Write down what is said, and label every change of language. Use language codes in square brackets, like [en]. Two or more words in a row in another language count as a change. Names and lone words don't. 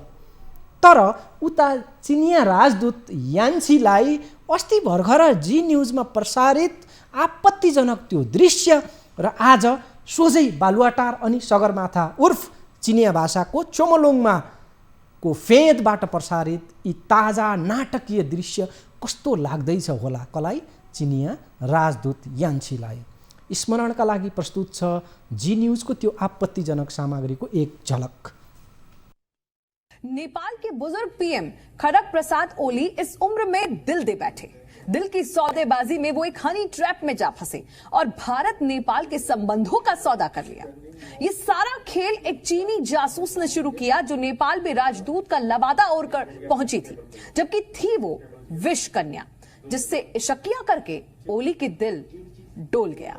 [ne] तर उता चिनिया राजदूत यान्सीलाई अस्ति भर्खर जी न्युजमा प्रसारित आपत्तिजनक त्यो दृश्य र आज सोझै बालुवाटार अनि सगरमाथा उर्फ चिनिया भाषाको चोमोलोङमा को फेदबाट प्रसारित यी ताजा नाटकीय दृश्य कस्तो लाग्दैछ होला कलाई चिनिया राजदूत यान्सीलाई। स्मरणका लागि प्रस्तुत छ जी न्युजको त्यो आपत्तिजनक सामग्रीको एक झलक। [hi] नेपाल के बुजुर्ग पीएम खड़ग प्रसाद ओली इस उम्र में दिल दे बैठे। दिल की सौदेबाजी में वो एक हनी ट्रैप में जा फंसे और भारत नेपाल के संबंधों का सौदा कर लिया। ये सारा खेल एक चीनी जासूस ने शुरू किया जो नेपाल में राजदूत का लबादा ओढ़ कर पहुंची थी, जबकि थी वो विष कन्या, जिससे इशकिया करके ओली के दिल डोल गया।